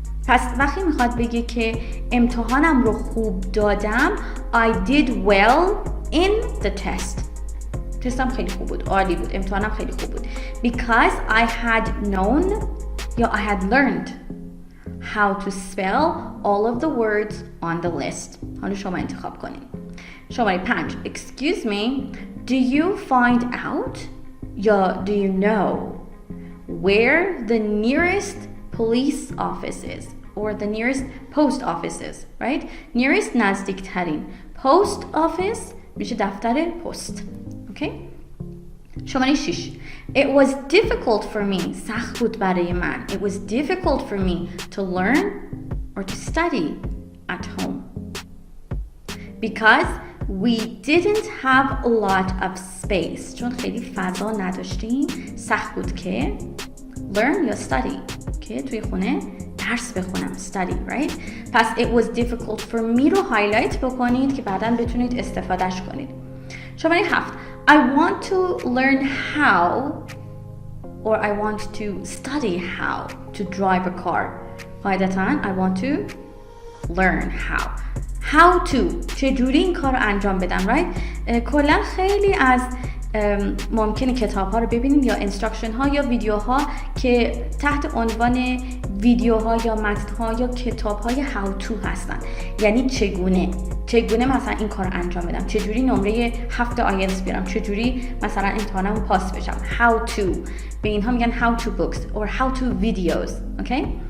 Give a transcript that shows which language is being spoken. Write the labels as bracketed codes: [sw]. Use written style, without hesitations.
[fa] پس وقتی میخواد بگه که امتحانم رو خوب دادم [en] I did well in the test. [fa] تستم خیلی خوب بود، عالی بود، امتحانم خیلی خوب بود. [en] Because I had known یا I had learned how to spell all of the words on the list. [fa] حالا شما انتخاب کنید. [en] شماره 5 Excuse me, do you find out یا do you know where the nearest police office is or the nearest post office is, right? [fa] Nearest نزدیکترین، post office میشه دفتر پست. [en] Okay? شماره 6 It was difficult for me. [fa] سخت بود برای من. [en] It was difficult for me to learn or to study at home. Because we didn't have a lot of space. [fa] چون خیلی فضا نداشتیم سخت بود که learn یا study که توی خونه درس بخونم. [en] study, right? [fa] پس [en] it was difficult for me [fa] رو هایلایت بکنید که بعداً بتونید استفادهش کنید. [en] شماره 7 I want to learn how or I want to study how to drive a car. [fa] قاعدتاً [en] I want to learn how to [fa] چجوری این کار رو انجام بدم, right? کلا خیلی از ممکنه کتاب ها رو ببینیم یا انستراکشن ها یا ویدیوها که تحت عنوان ویدیوها یا متن ها یا کتاب های هاو تو هستن. یعنی چگونه مثلا این کار انجام بدم، چجوری نمره 7 آیلتس بیارم، چجوری مثلا امتحانمو پاس بشم. [en] how to، [fa] به اینها میگن [en] how to books or how to videos. okay.